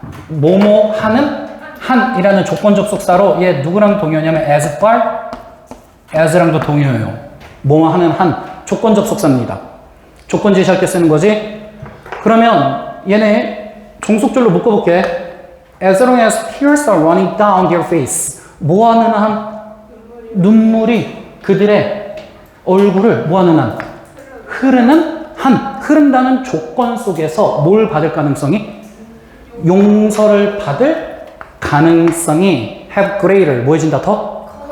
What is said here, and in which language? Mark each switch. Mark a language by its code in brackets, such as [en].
[ko] 뭐뭐 하는 한이라는 조건 접속사로 얘 누구랑 동의하냐면 as far as랑도 동의해요. 뭐뭐 하는 한 조건 접속사입니다. 조건 제시할 때 쓰는 거지. 그러면 얘네 종속절로 묶어볼게. [en] As long as tears are running down their face. [ko] 뭐 하는 한? 눈물이 그들의 얼굴을 뭐 하는 한? 흐르는 한. 흐른다는 조건 속에서 뭘 받을 가능성이? 용서를 받을 가능성이 [en] have greater. [ko] 뭐 해진다? 더?